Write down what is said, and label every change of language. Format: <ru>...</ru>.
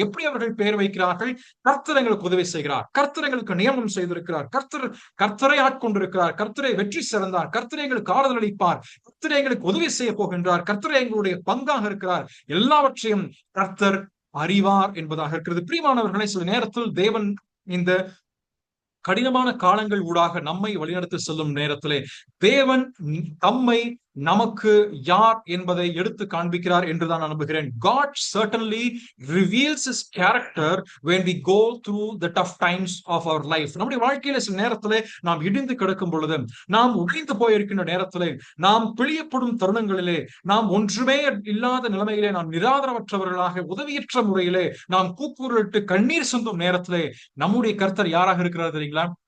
<ta>எப்படி அவர்கள் பெயர் வைக்கிறார்கள்? கர்த்தர் எங்களுக்கு உதவி செய்கிறார், கர்த்தர் எங்களுக்கு நியமனம் செய்திருக்கிறார், கர்த்தரை ஆட்கொண்டிருக்கிறார், கர்த்தரை வெற்றி சிறந்தார், கர்த்தரை எங்களுக்கு ஆறுதல் அளிப்பார், கர்த்தரை எங்களுக்கு உதவி செய்ய போகின்றார், கர்த்தரை எங்களுடைய பங்காக இருக்கிறார், எல்லாவற்றையும் கர்த்தர் அறிவார் என்பதாக இருக்கிறது. பிரியமானவர்களை, சில நேரத்தில் தேவன் இந்த கடினமான காலங்கள் ஊடாக நம்மை வழிநடத்தி செல்லும் நேரத்திலே தேவன் தம்மை நமக்கு யார் என்பதை எடுத்து காண்பிக்கிறார் என்றுதான் நான் நம்புகிறேன்.</ta> <en>God certainly reveals his character when we go through the tough times of our life.</en> <ta>நம்முடைய வாழ்க்கையில சில நேரத்திலே நாம் இடிந்து கிடக்கும் பொழுது, நாம் உடைந்து போயிருக்கின்ற நேரத்திலே, நாம் பிழியப்படும் தருணங்களிலே, நாம் ஒன்றுமே இல்லாத நிலைமையிலே, நாம் நிராதரவற்றவர்களாக உதவியற்ற முறையிலே நாம் கூக்குரலிட்டு கண்ணீர் சிந்தும் நேரத்திலே நம்முடைய கர்த்தர் யாராக இருக்கிறார் தெரியுங்களா?</ta>